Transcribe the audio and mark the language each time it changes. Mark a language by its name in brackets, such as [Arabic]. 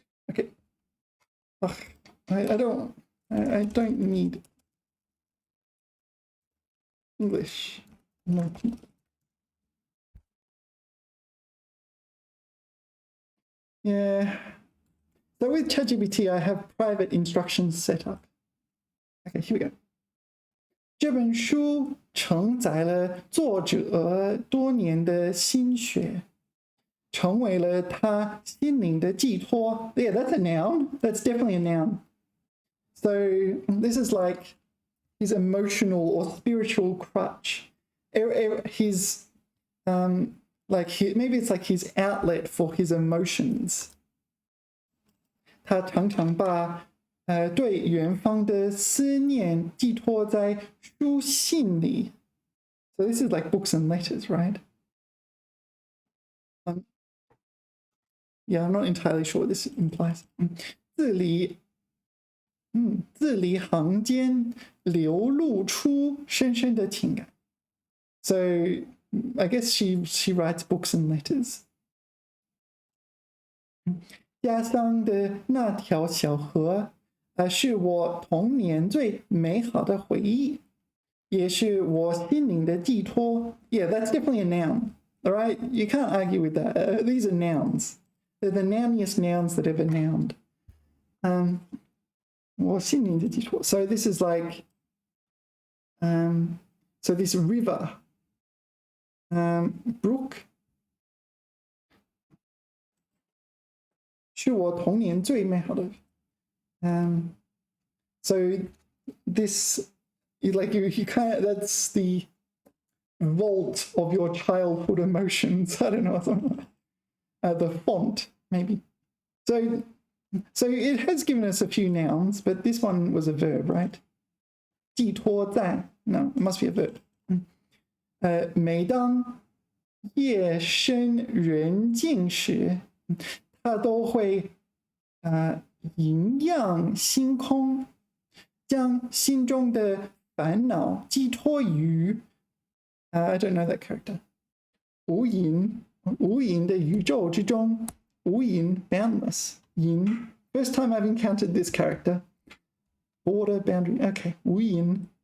[English] Okay. Ugh, I don't need English. No. Yeah. So with ChatGPT, I have private instructions set up. Okay, here we go. [Chinese] 这本书承载了作者多年的心血，成为了他心灵的寄托. [English] Yeah, that's a noun. That's definitely a noun. So this is like his emotional or spiritual crutch. His maybe it's like his outlet for his emotions. [Chinese] 他常常把对远方的思念寄托在书信里. [English] So this is like books and letters, right? Yeah, I'm not entirely sure what this implies. [Chinese] 字里行间流露出深深的情感. [English] So I guess she writes books and letters. [Chinese] 家乡的那条小河是我童年最美好的回忆，也是我心灵的寄托. [English] Yeah, that's definitely a noun. All right, you can't argue with that. These are nouns. They're the nouniest nouns that ever nouned. [Chinese] 我心灵的寄托. [English] So this is like, so this river, brook, [Chinese] 是我童年最美好的. [English] So this, you kind of, that's the vault of your childhood emotions. I don't know, the font maybe. So it has given us a few nouns, but this one was a verb, right? 寄托在, no, it must be a verb. [Chinese] 每当夜深人静时，他都会迎向星空，将心中的烦恼寄托于 [English] I don't know that character. [Chinese] 无垠的宇宙之中，无垠 boundless. [English] 垠 first time I've encountered this character. Border, boundary. Okay, 无垠.